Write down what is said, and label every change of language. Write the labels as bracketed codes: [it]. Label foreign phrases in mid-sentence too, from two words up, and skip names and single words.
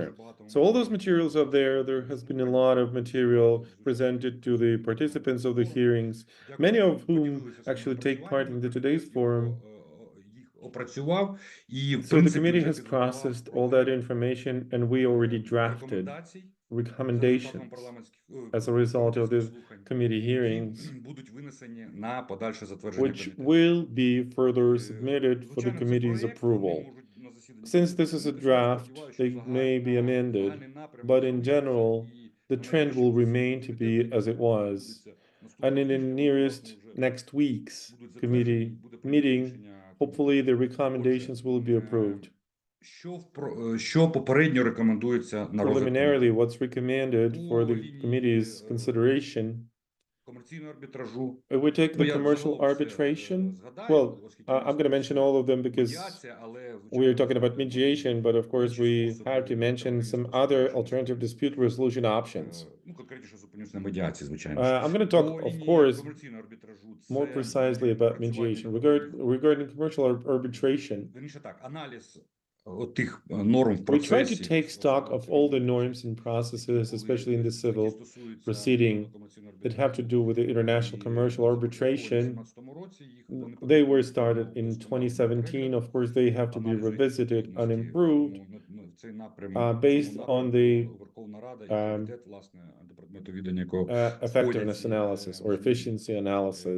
[en] So all those materials are there. There has been a lot of material presented to the participants of the hearings, many of whom actually take part in today's forum. So the committee has processed all that information, and we already drafted recommendations as a result of the committee hearings, [uk] будуть винесені на подальше затвердження [en] which [uk] комітету. [en] will be further submitted for the committee's approval. Since this is a draft, they may be amended, but in general, the trend will remain to be as it was. And in the nearest next week's committee meeting, hopefully the recommendations will be approved. [uk] Що попередньо рекомендується на розгляд комітету? [en] Preliminarily, what's recommended for the committee's consideration, [uk] Комерційного арбітражу. [en] if we take the [uk] я [en] commercial [uk] загалом все, [en] arbitration, [uk] згадаю, [en] well, [uk] оскільки [en] I'm going to mention all of them because [uk] медіація, але, [en] we are [uk] звичайно, [en] talking about mediation, but of course we [uk] інші [en] have to [uk] способи [en] mention some [uk] забезпечення. [en] other alternative dispute resolution options. [uk] Ну, конкретніше зупинюсь на медіації, звичайно. [en] I'm going to talk, [uk] По [en] of [uk] лінії [en] course, [uk] комерційного арбітражу [en] more [uk] це, [en] precisely about [uk] напрацювання [en] mediation. [uk] договорів. [en] Regarding commercial arbitration, [uk] Вірніше так, аналіз тих норм в [en] we try to [uk] процесі. [en] take stock of all the norms and processes, especially in the civil proceeding, that have to do with the international commercial arbitration. They were started in 2017. Of course, they have to be revisited and improved based on the effectiveness analysis or efficiency analysis.